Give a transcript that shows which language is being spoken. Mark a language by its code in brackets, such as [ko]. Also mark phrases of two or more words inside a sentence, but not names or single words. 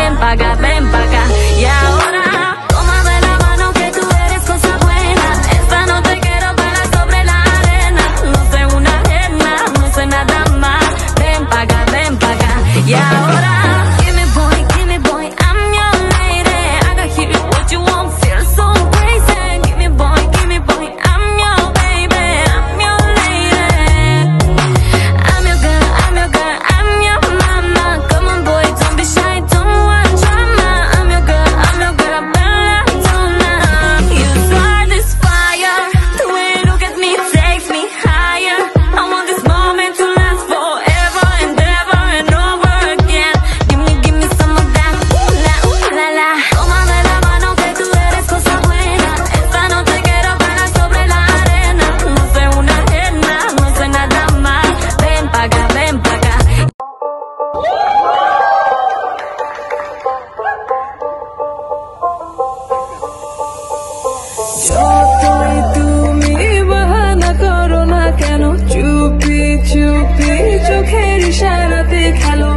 [es] ven pa' acá. Y ahora, tómame la mano que tú eres cosa buena. Esta noche quiero bailar sobre la arena. No sé una arena, no sé nada más. Ven pa' acá, ven pa' acá. Y ahora, [en] give me boy, I'm your lady. I got here, what you want, feel so crazy. Give me boy, I'm your baby, I'm your lady. I'm your girl, I'm your mama. Come on boy, don't be shy, don't want drama. I'm your girl, [it] bella donna. [en] You start this fire, the way you look at me takes me higher. I want this moment to last forever and ever and over again. Give me some of that, ooh la la. [es] Tómame la mano que tú eres cosa buena. Esta noche quiero bailar sobre la arena. No sé una arena, no sé nada más. Ven pa' acá, ven pa' acá. [bn] যতই তুমি বাহানা করো না কেন, চুপি চুপি চোখের ইশারাতে খেলো।